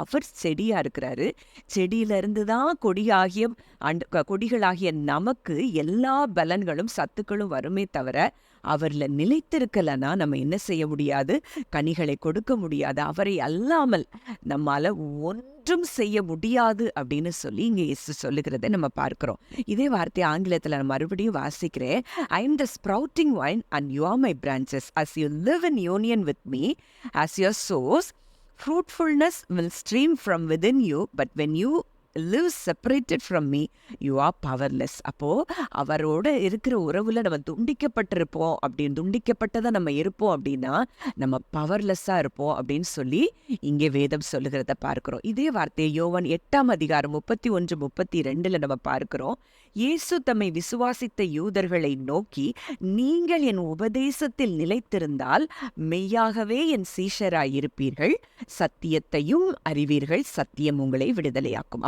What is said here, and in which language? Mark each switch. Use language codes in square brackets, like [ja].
[ta] அவர் செடியா இருக்கிறாரு. செடியிலிருந்து தான் கொடிகளாகிய நமக்கு எல்லா பலன்களும் சத்துக்களும் வருமே தவிர, அவர்ல நிலைத்திருக்கலன்னா நம்ம என்ன செய்ய முடியாது? கனிகளை கொடுக்க முடியாது. அவரை அல்லாமல் நம்மால ஒன்றும் செய்ய முடியாது அப்படின்னு சொல்லி இங்க இயேசு சொல்லுகிறதை நம்ம பார்க்கிறோம். இதே வார்த்தை ஆங்கிலத்துல நான் மறுபடியும் வாசிக்கிறேன். [en] I am the sprouting vine and you are my branches. As you live in union with me as your source, fruitfulness will stream from within you, but when you live separated from me, you are powerless. [ta] அப்போ அவரோட இருக்கிற உறவுல நம்ம துண்டிக்கப்பட்டிருப்போம், அப்படின்னு துண்டிக்கப்பட்டதா நம்ம இருப்போம் அப்படின்னா நம்ம பவர்லெஸ்ஸா இருப்போம் அப்படின்னு சொல்லி இங்கே வேதம் சொல்லுகிறத பார்க்கிறோம். இதே வார்த்தையை யோவான் 8ஆம் அதிகாரம் 31-32 நம்ம பார்க்கிறோம். இயேசு தம்மை விசுவாசித்த யூதர்களை நோக்கி, நீங்கள் என் உபதேசத்தில் நிலைத்திருந்தால் மெய்யாகவே என் சீஷராயிருப்பீர்கள், சத்தியத்தையும் அறிவீர்கள், சத்தியம் உங்களை விடுதலையாக்கும்.